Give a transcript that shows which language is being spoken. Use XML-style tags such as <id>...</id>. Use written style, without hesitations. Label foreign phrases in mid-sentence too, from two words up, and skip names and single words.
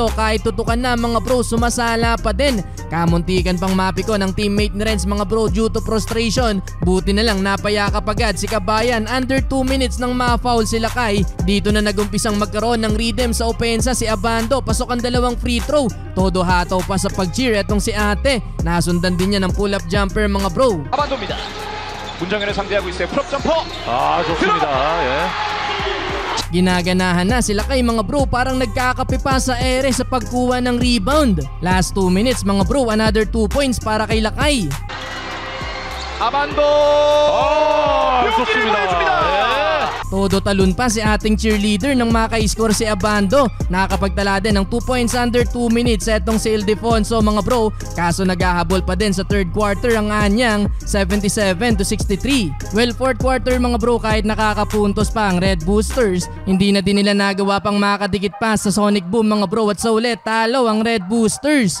<tl>Kahit tutukan na mga bro sumasala pa din. Kamuntikan pang mapiko ng teammate ni Renz mga bro</tl> <en>due to frustration.</en> <tl>Buti na lang napayakap agad si Kabayan.</tl> <en>Under 2 minutes</en> <tl>nang ma-foul sila kay. Dito na nagumpisang magkaroon ng rhythm sa opensa si Abando. Pasok ang 2</tl> <en>free throw.</en> <tl>Todo hataw pa sa pag-cheer etong si ate. Nasundan din niya ng</tl> <en>pull-up jumper</en> <tl>mga bro.</tl> <ko>아반도입니다. 문정현을 상대하고 있어요. 풀업 점퍼. 좋습니다. 예.</ko> <tl>Ginaganahan na sila kay mga bro parang nagkakape pa sa ere sa pagkuha ng rebound.</tl> <en>Last 2 minutes</en> <tl>mga bro,</tl> <en>another 2 points</en> <tl>para kay Lakay.</tl> <ko>아반도. 좋습니다. 예.</ko> <tl>Todo talon pa si ating cheerleader nang maka-score si Abando. Nakakapagtala din ng</tl> <en>2 points under 2 minutes</en> <tl>etong si Ildefonso mga bro. Kaso naghahabol pa din sa</tl> <en>third quarter</en> <tl>ang anyang 77-63. Well,</tl> <en>fourth quarter</en> <tl>mga bro kahit nakakapuntos pa ang Red Boosters, hindi na din nila nagawa pang makadikit pa sa Sonic Boom mga bro at sa ulit talo ang Red Boosters.</tl>